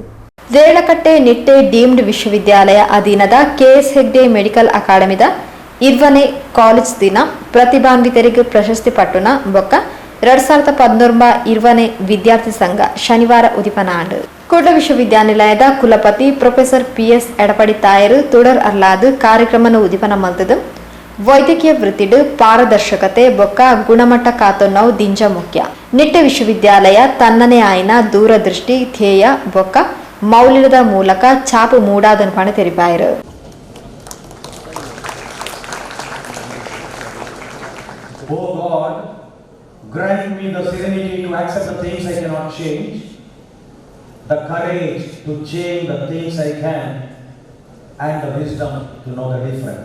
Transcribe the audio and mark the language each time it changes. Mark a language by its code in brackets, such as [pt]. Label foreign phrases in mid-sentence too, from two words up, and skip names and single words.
[tcy] ದೇಳಕಟ್ಟೆ ನಿಟ್ಟೆ ಡೀಮ್ಡ್ ವಿಶ್ವವಿದ್ಯಾಲಯ ಅಧೀನದ KS ಹೆಗ್ಡೆ ಮೆಡಿಕಲ್ ಅಕಾಡೆಮಿದ 20ನೇ ಕಾಲೇಜ್ ದಿನ ಪ್ರತಿಭಾನ್ವಿತರಿಗೆ ಪ್ರಶಸ್ತಿ ಪಟ್ಟುನ ಬೊಕ್ಕ 2019 ವಿದ್ಯಾರ್ಥಿ ಸಂಘ ಶನಿವಾರ ಉದಿಪನಾಂಡ್ ಕೂಡ್ಲ ವಿಶ್ವವಿದ್ಯಾನಿಲಯದ ಕುಲಪತಿ ಪ್ರೊಫೆಸರ್ PS ಎಡಪಡಿತ್ತಾಯರು ತುಡರ್ ಅರ್ಲಾದು ಕಾರ್ಯಕ್ರಮನ ಉದಿಪನ ಮಲ್ತದು ವೈದ್ಯಕೀಯ ವೃತ್ತಿಡು ಪಾರದರ್ಶಕತೆ ಬೊಕ್ಕ ಗುಣಮಟ್ಟ ಕಾತೊನ್ನವು ದಿಂಜ ಮುಖ್ಯ. ನಿಟ್ಟೆ ವಿಶ್ವವಿದ್ಯಾಲಯ ತನ್ನನೇ ಆಯ್ನ ದೂರದೃಷ್ಟಿ ಧ್ಯೇಯ ಬೊಕ್ಕ ಮೌಲ್ಯದ ಮೂಲಕ ಛಾಪು ಮೂಡಾದನ್ ಪಣ ತೆರಿಪಾಯರು. [en] Oh God, grant me the serenity to accept the things I cannot change, the courage to change the things I can, and the wisdom to know the difference.